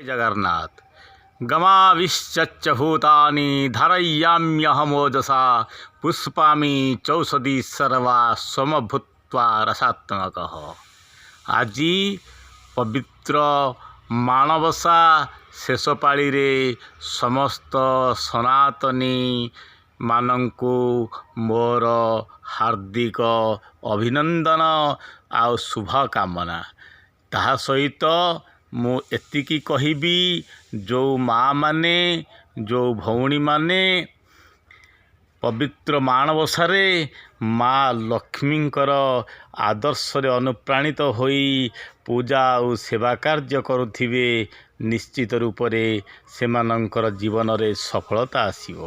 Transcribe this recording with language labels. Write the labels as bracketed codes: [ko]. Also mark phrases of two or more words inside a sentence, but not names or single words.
[sa] जगन्नाथ गमाविश्च भूतानि धारयाम्यहमोजसा पुष्पामि चौषधि सर्वा स्वमभूत्वा रसात्मकः। [or] ଆଜି ପବିତ୍ର ମାଣବସା ଶେଷ ପାଳି ରେ ସମସ୍ତ ସନାତନୀ ମାନଙ୍କୁ ମୋର ହାର୍ଦ୍ଦିକ ଅଭିନନ୍ଦନ ଓ ଶୁଭକାମନା। ତାହା ସହିତ ମୁଁ ଏତିକି କହିବି ଯେ ମା' ମାନେ ଯେ ଭଉଣୀ ମାନେ ପବିତ୍ର ମାଣବସାରେ ମା' ଲକ୍ଷ୍ମୀଙ୍କର ଆଦର୍ଶ ରେ ଅନୁପ୍ରାଣିତ ହୋଇ ପୂଜା ଓ ସେବା କାର୍ଯ୍ୟ କରୁଥିବେ ନିଶ୍ଚିତ ରୂପ ରେ ସେମାନଙ୍କର ଜୀବନ ରେ ସଫଳତା ଆସିବ।